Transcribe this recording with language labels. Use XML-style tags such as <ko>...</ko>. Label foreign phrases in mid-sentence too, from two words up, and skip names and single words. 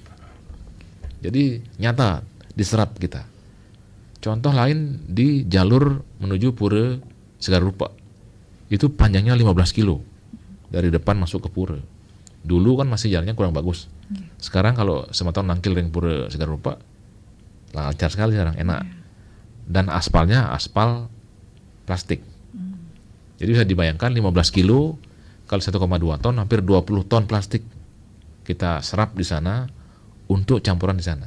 <id>Jadi nyata diserap kita. Contoh lain di jalur menuju Pura Segar Rupa. Itu panjangnya 15 kilo dari depan masuk ke Pura. Dulu kan masih jalannya kurang bagus. Sekarang kalau</id> <ban>semeton nangkil ring</ban> <id>Pura Segar Rupa lancar sekali sekarang, enak. Dan aspalnya aspal plastik. Jadi bisa dibayangkan 15 kilo kali 1,2 ton hampir 20 ton plastik kita serap di sana untuk campuran di sana.</id>